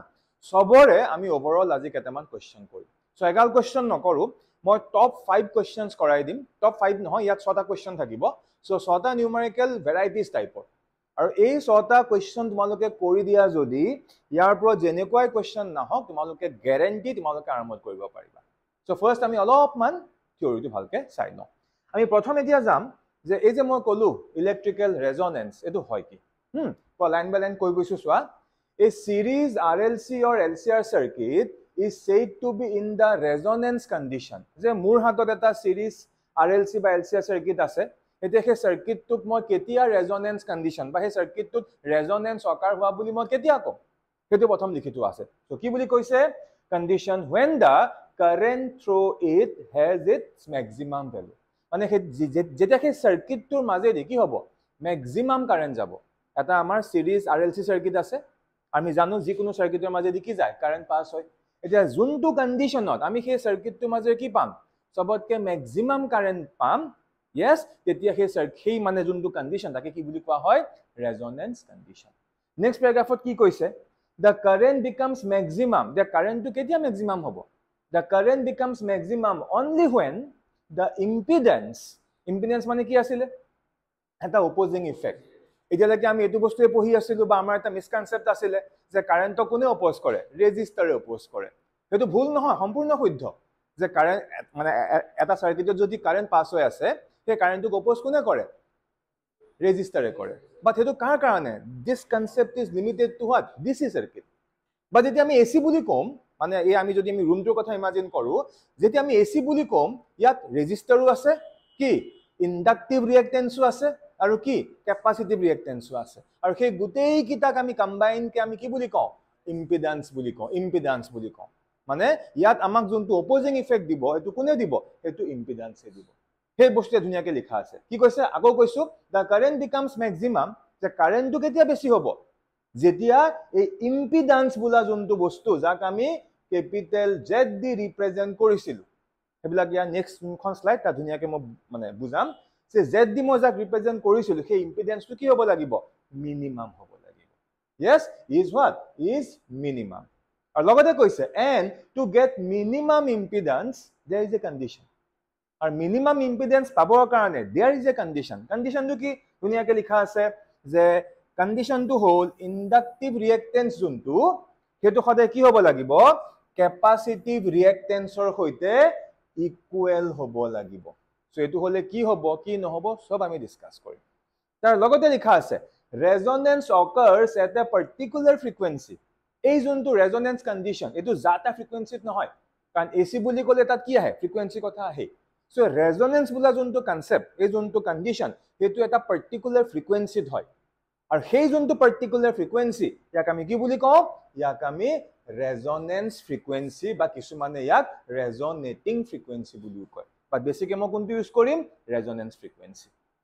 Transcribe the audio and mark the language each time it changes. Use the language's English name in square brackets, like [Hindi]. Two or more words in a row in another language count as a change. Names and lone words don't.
[Assamese] সবৰে আমি ওভাৰঅল আজি কেইটামান কোৱেশ্চন কৰিম সো এগাল কোৱেশ্চন নকৰো মই [English] top 5 questions [Assamese] কৰাই দিম টপ 5 নহয় ইয়াত 6টা কোৱেশ্চন থাকিব সো 6টা [English] numerical varieties [Assamese] টাইপৰ আৰু এই 6টা কোৱেশ্চন তোমালোকে কৰি দিয়া যদি ইয়াৰ পৰা যেনেকুৱাই কোৱেশ্চন নহওক তোমালোকে গ্যাৰান্টি তোমালোকে আৰম্ভ কৰিব পাৰিবা [English] so first [Assamese] আমি অলপমান থিওৰিটো ভালকে চাই লওঁ আমি প্ৰথম এতিয়া যাম যে এই যে মই কলো [English] electrical resonance [Assamese] এটো হয় কি [English] line by line [Assamese] কৈ গৈছো সোৱা [English] a series RLC or LCR circuit is said to be in the resonance condition [Assamese] যে মোৰ হাতত এটা [English] series RLC [Assamese] বা [English] LCR circuit [Assamese] আছে এতিয়া সেই সার্কিটটোক মই কেতিয়া [English] resonance condition [Assamese] বা সেই সার্কিটটোত [English] resonance occur [Assamese] হোৱা বুলি মই কেতিয়া কম সেইটো প্ৰথম লিখিতো আছে তো কি বুলি কৈছে [English] condition when the current through it has its maximum value [Assamese] মানে যেতিয়া সেই সার্কিটটোৰ মাজেদি কি হ'ব [English] maximum current [Assamese] যাব এটা আমাৰ [English] series RLC circuit [Assamese] আছে আমি জানো যে কোনো সার্কিটৰ মাজেদি কি যায় [English] current pass [Assamese] হয় এতিয়া যোনটো কন্ডিশনত আমি সেই সার্কিটটোৰ মাজে কি পাম সবতকে [English] maximum current [Assamese] পাম yes তেতিয়া সেই মানে যোনটো কন্ডিশন তাকে কি বুলি কোৱা হয় [English] resonance condition next paragraph [Assamese] কি কৈছে [English] the current becomes maximum the current to [Assamese] কেতিয়া ম্যাক্সিমাম হ'ব [English] the current becomes maximum only when the [Assamese] impedance মানে কি আছিল এটা [English] opposing effect [Assamese] এতিয়ালৈকে আমি এটো বস্তুৱে পঢ়ি আছিলো বা আমাৰ এটা মিসকনসেপ্ট আছিল যে কারেন্টক কোনে অপোজ কৰে ৰেজিস্টাৰে অপোজ কৰে হেতু ভুল নহয় সম্পূৰ্ণ শুদ্ধ যে কারেন্ট মানে এটা সার্কিটত যদি [English] current pass [Assamese] হৈ আছে সেই কারেন্টক অপোজ কোনে কৰে ৰেজিস্টাৰে কৰে বাট হেতু কাৰ কাৰণে [English] this concept is limited to what DC circuit [Assamese] বা যদি আমি এসি বুলি কম মানে এই আমি যদি আমি রুমটোৰ কথা ইমাজিন কৰো যেতি আমি এসি বুলি কম ইয়াত ৰেজিস্টাৰো আছে কি [English] inductive reactance [Assamese] আছে আৰু কি [English] capacitive reactance [Assamese] আছে আৰু সেই গুটেই কিটাক আমি কম্বাইন কে আমি কি বুলি কওঁ ইম্পিডেন্স বুলি কওঁ মানে ইয়াত আমাক যোনটো [English] opposing effect [Assamese] দিব এটো কোনে দিব এটো ইম্পিডেন্সে দিব সেই বস্তুটো ধুনিয়াকে লিখা আছে কি কৈছে আগো কৈছো [English] the current becomes maximum [Assamese] যে কারেন্টটো কেতিয়া বেছি হ'ব যেতিয়া এই ইম্পিডেন্স বুলা যোনটো বস্তু যাক আমি [English] capital Z [Assamese] দি ৰিপ্ৰেজেন্ট কৰিছিলো হেবিলাক ইয়া নেক্সট খন স্লাইড তা ধুনিয়াকে মই মানে বুজাম যে জেড দি মই যাক ৰিপ্ৰেজেন্ট কৰিছিলো সেই ইম্পিডেন্সটো কি হ'ব লাগিব মিনিমাম হ'ব লাগিব [English] yes is what is minimum [Assamese] আৰু লগতে কৈছে [English] and to get minimum impedance there is a condition [Assamese] আৰু [English] minimum impedance [Assamese] পাবৰ কাৰণে [English] there is a condition [Assamese] টো কি ধুনিয়াকে লিখা আছে যে কন্ডিশনটো হ'ল [English] inductive reactance [Assamese] যোনটো হেতু সদায় কি হ'ব লাগিব [English] capacitive reactance [Assamese] সৈতে ইকুৱেল হ'ব লাগিব সো এটো হলে কি হ'ব কি নহব সব আমি ডিসকাস কৰিম তাৰ লগতে লিখা আছে ৰেজনেন্স [English] occurs at a particular frequency [Assamese] এই যোনটো [English] resonance condition [Assamese] এটো জাটা ফ্ৰিকুৱেন্সিত নহয় কাৰণ এসি বুলি ক'লে তাত কি আহে ফ্ৰিকুৱেন্সি কথা আহে সো ৰেজনেন্স বুলা যোনটো কনসেপ্ট এই যোনটো কন্ডিশন হেতু এটা [English] particular frequency [Assamese] হয় আৰু সেই যোনটো [English] particular frequency [Assamese] ইয়াক আমি কি বুলি কওঁ ইয়াক আমি [English] resonance frequency [Assamese] বা কিছুমানে ইয়াক [English] resonating frequency [Assamese] বুলিও কয় [English] but basically [Assamese] মই কোনটো ইউজ কৰিম [English] resonance frequency